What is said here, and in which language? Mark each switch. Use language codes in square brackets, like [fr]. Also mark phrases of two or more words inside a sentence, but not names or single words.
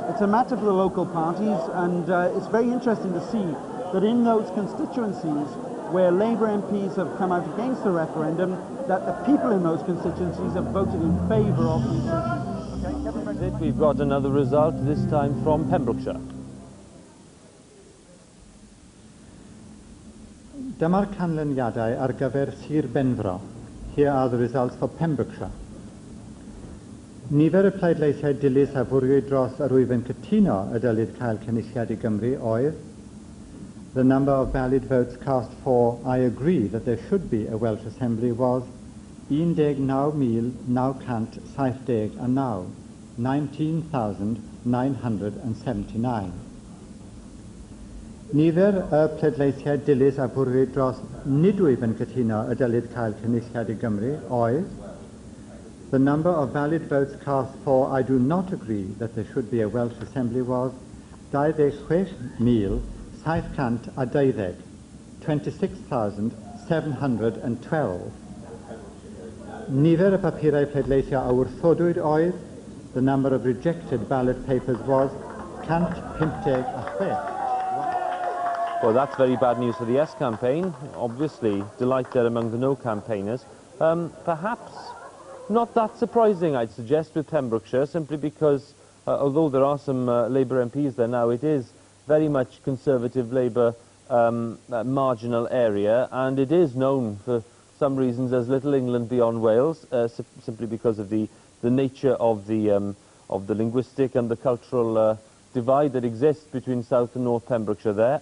[en] It's a matter for the local parties, and it's very interesting to see that in those constituencies where Labour MPs have come out against the referendum, that the people in those constituencies have voted in favour of the decision. We've got another result, this time from Pembrokeshire. [cy] Dyma'r canlyniadau ar gyfer Sir Benfro. [en] Here are the results for Pembrokeshire. [cy] Nifer y pleidleisiau dilys a fwriwyd dros yr wyf yn cytuno y dylid cael cynulliad i Gymru oedd: [en] the number of valid votes cast for I agree that there should be a Welsh Assembly was 19,979, 19,979. [cy] Nifer y pleidleisiau dilys a fwriwyd dros nid wyf yn cytuno y dylid cael cynulliad i Gymru oedd: [en] the number of valid votes cast for I do not agree that there should be a Welsh Assembly was 26,712, 26,712. [cy] Nifer y papurau pleidleisio a wrthodwyd oedd: [en] the number of rejected ballot papers was 156. Well, that's very bad news for the Yes campaign. Obviously, delight there among the No campaigners. Perhaps not that surprising, I'd suggest, with Pembrokeshire, simply because, although there are some Labour MPs there now, it is very much Conservative Labour marginal area, and it is known for some reasons as Little England beyond Wales, simply because of the nature of the linguistic and the cultural divide that exists between South and North Pembrokeshire there.